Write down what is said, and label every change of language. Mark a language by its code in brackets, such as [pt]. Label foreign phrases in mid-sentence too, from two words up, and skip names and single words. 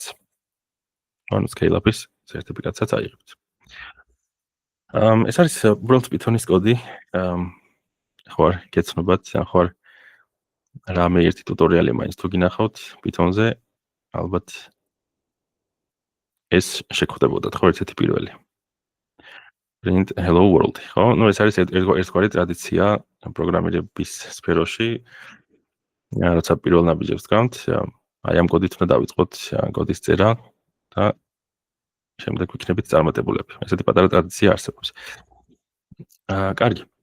[ka] ანუ Scale-up-ის სერტიფიკატსაც აიღებთ. ეს არის უბრალოდ Python-ის კოდი. ხო, გეცნობათ, ხო, რამე ერთი ტუტორიალი მაინც თუ გინახავთ Python-ზე, ალბათ ეს შეგხვდებოდათ, ხო, ერთ-ერთი პირველი. [en] print hello world, [ka] ხო? ეს არის ერთგვარი ტრადიცია პროგრამირების სფეროში. როცა პირველ ნაბიჯებს გქონთ, აი ამ კოდით უნდა დავიწყოთ კოდის წერა და შემდეგ ვიქნებით წარმატებულები. ესეთი პატარა ტრადიცია არსებობს. კარგი.